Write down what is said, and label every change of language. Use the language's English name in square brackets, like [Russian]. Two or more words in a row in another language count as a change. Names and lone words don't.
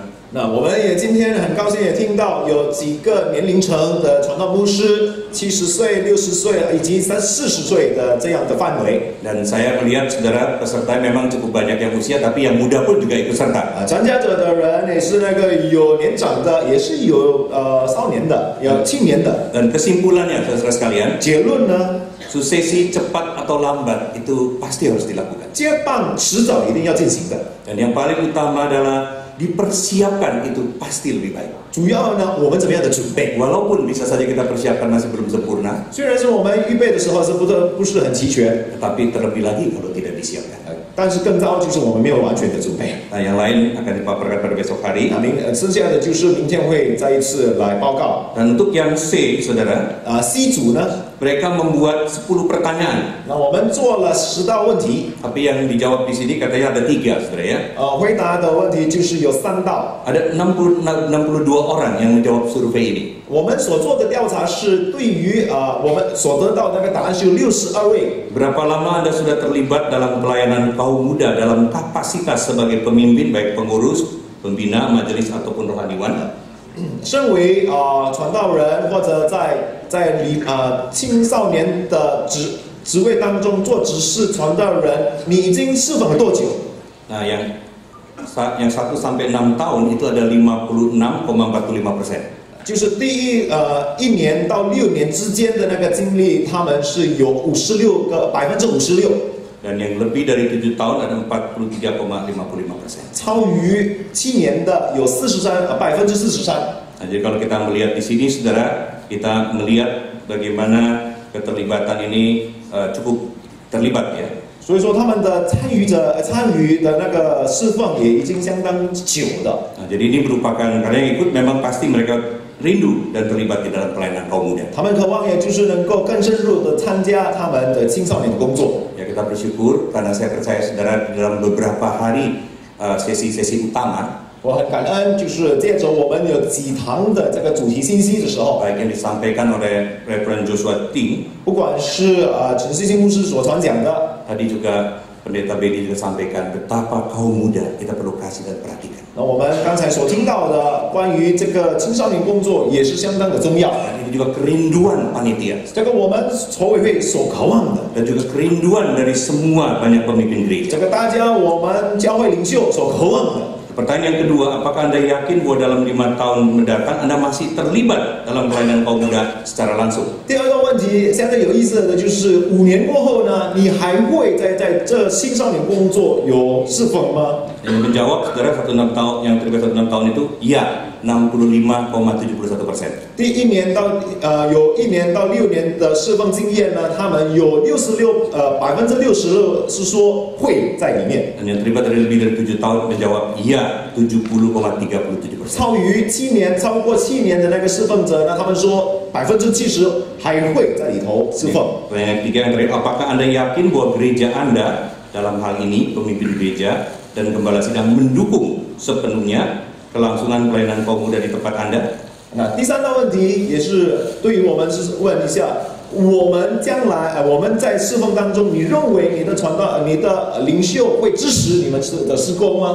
[Chinese] 那我们也今天很高兴也听到有几个年龄层的传道牧师，70岁、60岁以及40岁的这样的范围。 [Indonesian] Dan saya melihat saudara peserta memang cukup banyak yang usia, tapi yang muda pun juga ikut serta. [Chinese] 参加者的人也是那个有年长的，也是有少年的，有青年的。 [Indonesian] Dan kesimpulannya, saudara sekalian, [Chinese] 结论呢， [Indonesian] suksesi cepat atau lambat itu pasti harus dilakukan. [Chinese] 接棒迟早一定要进行的。 [Indonesian] Dan yang paling utama adalah dipersiapkan itu pasti lebih baik. [Chinese] 主要呢，我们怎么样的准备？ [Indonesian] Walaupun bisa saja kita persiapkan masih belum sempurna, [Chinese] 虽然是我们预备的时候不是很齐全， [Indonesian] tetapi terlebih lagi kalau tidak disiapkan. [Chinese] 但是更糟就是我们没有完全的准备。 [Indonesian] Nah, yang lain akan dipaparkan pada besok hari. [Chinese] 那剩下的就是明天会再一次来报告。 [Indonesian] Dan untuk yang C, saudara, [Chinese] C 组呢， [Indonesian] mereka membuat 10 pertanyaan. [Chinese] 那我们做了10道问题， [Indonesian] Tapi yang dijawab di sini katanya ada 3, saudara ya. [Chinese] 回答的问题就是有3道。 [Indonesian] Ada 62 orang yang menjawab survei ini. [Chinese] 我们所做的调查是对于我们所得到的那个答案是有62位。 [Indonesian] Berapa lama Anda sudah terlibat dalam pelayanan kaum muda dalam kapasitas sebagai pemimpin, baik pengurus, pembina, majelis ataupun rohaniwan? [Chinese] 身为传道人或者在青少年的职位当中做执事传道人，你已经侍奉了多久？ [Indonesian] Nah, yang 1 sampai 6 tahun itu ada 56,45%. [Chinese] 就是第1年到6年之间的那个经历，他们是有56%。 [Indonesian] Dan yang lebih dari 7 tahun ada 43,55%. [Chinese] 超于7年的有43%。 [Indonesian] Nah, jadi kalau kita melihat di sini, saudara, kita melihat bagaimana keterlibatan ini cukup terlibat ya. [Chinese] 所以说他们的参与的那个侍奉也已经相当久的。 [Indonesian] Nah, jadi ini merupakan karena yang ikut memang pasti mereka rindu dan terlibat di dalam pelayanan kaum muda. [Chinese] 他们渴望也就是能够更深入的参加他们的青少年的工作。 [Indonesian] Ya, kita bersyukur karena saya percaya saudara di dalam beberapa hari sesi-sesi utama, [Chinese] 我很感恩，就是借着我们有几堂的这个主题信息的时候， [Indonesian] baik yang disampaikan oleh Reverend Joshua Ting, [Chinese] 不管是陈世新牧师所传讲的， [Indonesian] tadi juga Pendeta Bedi juga sampaikan betapa kaum muda kita perlu kasih dan perhatikan. [Chinese] 那我们刚才所听到的关于这个青少年工作也是相当的重要。 [Indonesian] Dan ini juga kerinduan panitia [Chinese] 这个我们筹委会所渴望的， [Indonesian] dan juga kerinduan dari semua banyak pemimpin [Chinese] 这 [Indonesian] gereja. [Chinese] 个大家我们教会领袖所渴望的。 [Indonesian] Pertanyaan yang kedua, apakah Anda yakin bahwa dalam 5 tahun mendatang Anda masih terlibat dalam pelayanan kaum muda secara langsung? [Chinese] 第二个问题相当有意思的就是5年过后呢，你还会在这青少年工作有侍奉吗？ [Indonesian] Yang menjawab, saudara, 16 tahun yang terlibat 16 tahun itu, iya, 65,71%. [Chinese] 第1年到有1年到6年的侍奉经验呢，他们有66%是说会在里面。 [Indonesian] Dan yang terlibat lebih dari 7 tahun menjawab, iya, 70,37%. [Chinese] 超过7年的那个侍奉者呢，他们说70%还会在里头侍奉。 [Indonesian] Pertanyaan ketiga yang terakhir, apakah Anda yakin bahwa gereja Anda dalam hal ini, pemimpin gereja dan gembala sidang mendukung sepenuhnya kelangsungan pelayanan kaum muda di tempat Anda? [Chinese] 那第3道问题也是对于我们是问一下，我们将来我们在侍奉当中，你认为你的传道、你的领袖会支持你们的事工吗？